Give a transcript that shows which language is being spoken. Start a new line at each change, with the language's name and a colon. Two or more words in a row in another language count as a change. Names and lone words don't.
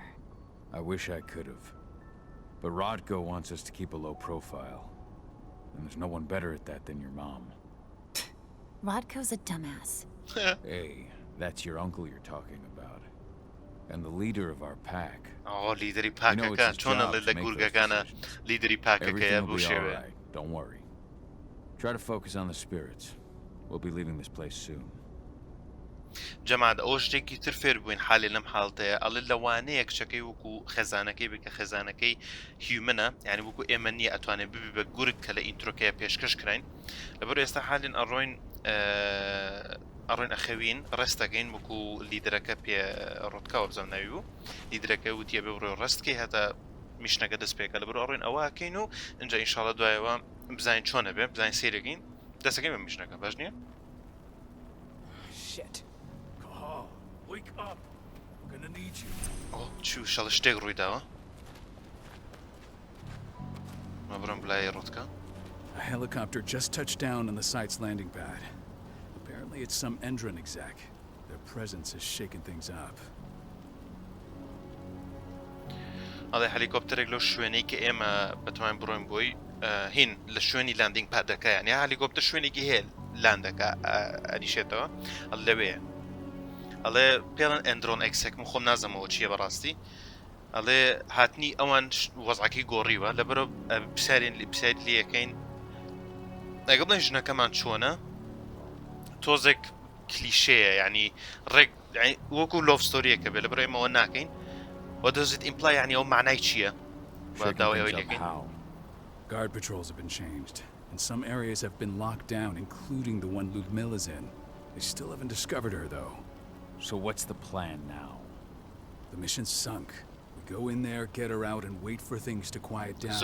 English: I wish I could have. But Rodko wants us to keep a low profile. And there's no one better at that than your mom. Rodko's a dumbass. Hey, that's your uncle you're talking about. And the leader of our pack.
Central Kurdish: لیدری پاکەکە چۆنە لە گورگەکانە لیدری پاکەکەیە
English: Everything
Central Kurdish: بۆ
English: will be all
Central Kurdish: شێوێ
English: right. Don't worry. Try to focus on the spirits. We'll be leaving this place soon.
Central Kurdish: جەماعەت ئەوە شتێکی تر فێر بووین حالێ لەم حاڵتەیە ئەڵێ لەوانەیە کچەکەی وەکو خێزانەکەی بکە خێزانەکەی هیومنە یعنی وەکو ئێمە نییە ئەتوانێت ببی بە گورگ کە لە ئینترۆکەیە پێشکەش کراین لەبەر ئێستا حالین ئەڕۆین ئەخەوین ڕستەکەین وەکو لیدرەکە پێ ڕۆتکاوە بزەم ناوی بوو لیدرەکە وتیە بێ بڕۆ ڕستکەی هەتا میشنەکە دەست پێکە لەبەر ئەڕۆین ئەوەکەین و اینجا ئینشاڵە دوایەوە بزانین چۆنە بێ بزانین سیرەکەین دەستەکەی بە میشنەکە باش نییە؟
English: Shit. Wake up! I'm gonna need you.
Central Kurdish: چوو شەڵە شتێک ڕوویداوە مە بڕۆم بلای ڕۆتکە
English: A helicopter just touched down on the site's landing pad. Apparently it's some Endron exec. Their presence is shaking things up.
Central Kurdish: ئەڵێ هەلیکۆپتەرێک لەو شوێنەی کە ئێمە بەتوان بڕۆین بۆی هین لە شوێنی لاندینگ پادەکە یعنی هەلیکۆپتەر شوێنێکی هەیە لاندەکە ئەریشێتەوە لەوەیە ئەڵێ پێڵەن ئەندرۆن ئەکسێکم خۆم نازەمەوە چییە بەڕاستی ئەڵێ هاتنی ئەوان وەزعەکەی گۆڕیوە لەبەرە پسارێن پساری لەکەین ئەگە بڵێن ژنەکەمان چۆنە تۆزێک کلیشەیە ینی ڕێک وەکو لۆڤ ستۆریەکە بێ لەبەر ئێمەوە ناکەین
English: What does it imply
Arabic: يعني أو معناه
Central Kurdish: چییە؟
English: Guard patrols have been changed, and some areas have been locked down, including the one Ludmilla's in. They still haven't discovered her, though. So what's the plan now? The mission's sunk. We go in there, get her out, and wait for things to quiet down.